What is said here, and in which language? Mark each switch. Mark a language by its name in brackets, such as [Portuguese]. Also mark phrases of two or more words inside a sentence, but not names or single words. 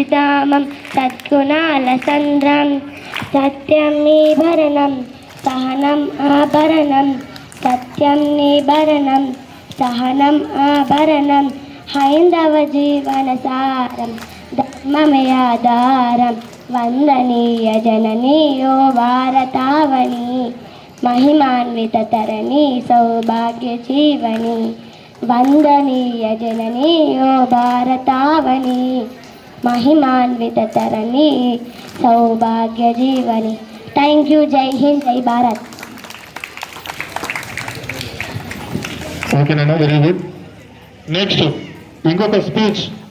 [Telugu] ధామం సద్గుణాల సంద్రం సత్యం నిభరణం సహనం ఆభరణం సత్యం నిభరణం సహనం ఆభరణం హైందవ జీవన సారం ధర్మమే ఆధారం వందనీయ జననీ ఓ భారతావని మహిమాన్విత తరణి సౌభాగ్య జీవని వందనీయ జననీ ఓ భారతావని మహిమాన్విత తరణి సౌభాగ్య జీవని तरणि सौभाग्य जीवनी [English] thank you [Hindi] जय हिंद जय भारत [Telugu] ఓకేనా [English] very good next [Telugu] ఇంకొక స్పీచ్